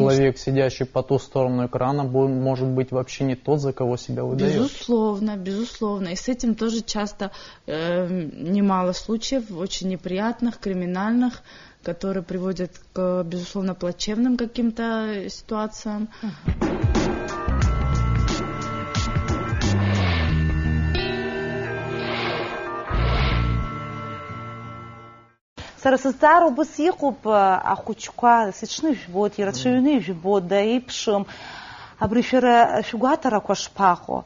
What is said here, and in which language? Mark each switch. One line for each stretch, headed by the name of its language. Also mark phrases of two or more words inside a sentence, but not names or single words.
Russian: человек, сидящий по ту сторону экрана, может быть вообще не тот, за кого себя выдает. Безусловно. И с этим тоже часто немало случаев, очень неприятных, криминальных, которые приводят к, безусловно, плачевным каким-то ситуациям.
Abkhazian: Сара сызҵаара убас иҟоуп ахәыҷқәа сыҽны ижәбоит, иара ҽаҩны ижәбоит, еиԥшым. Абри шәара шәгәаҭарақәа шԥаҟоу?